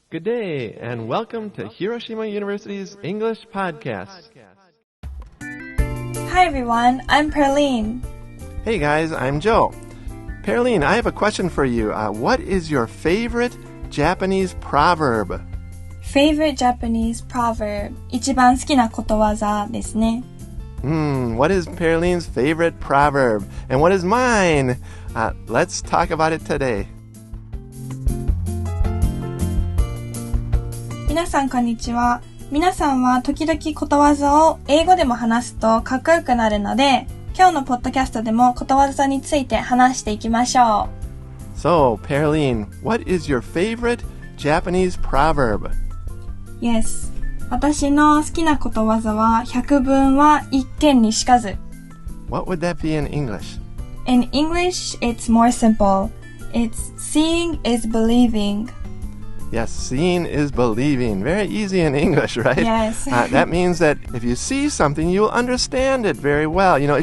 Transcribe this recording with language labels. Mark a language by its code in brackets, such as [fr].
[en] Good day, and welcome to Hiroshima University's English Podcast. Hi everyone, I'm Perlene. Hey guys, I'm Joe. Perlene, I have a question for you. What is your favorite Japanese proverb? Favorite Japanese proverb. [ja] 一番好きなことわざですね。 [en] What is Perlene's favorite proverb? And what is mine? Let's talk about it today. [ja] 皆さんこんにちは。皆さんは時々ことわざを英語でも話すとかっこよくなるので、今日のポッドキャストでもことわざについて話していきましょう。 [en] So, Perlene, what is your favorite Japanese proverb? Yes. [ja] 私の好きなことわざは百聞は一見にしかず。 [en] What would that be in English? In English, it's more simple. It's seeing is believing. Yes, seeing is believing. Very easy in English, right? Yes. That means that if you see something, you'll understand it very well. You know, if